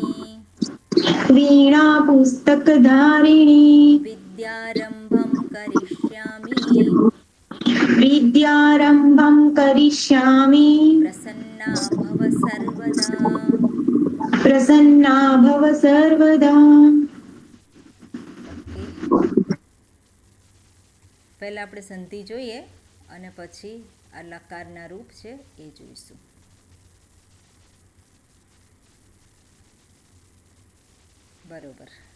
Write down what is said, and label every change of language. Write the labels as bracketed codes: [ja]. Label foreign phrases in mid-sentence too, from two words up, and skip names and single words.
[sa] वीणा पुस्तकधारिणी विद्यारम्भं करिष्यामि विद्यारम्भं करिष्यामि प्रसन्ना भव सर्वदा। प्रसन्ना भव सर्वदा। [gu] ઓકે, પહેલાં આપણે સંધિ જોઈએ અને પછી આ લકારના રૂપ છે એ જોઈશું. બરોબર.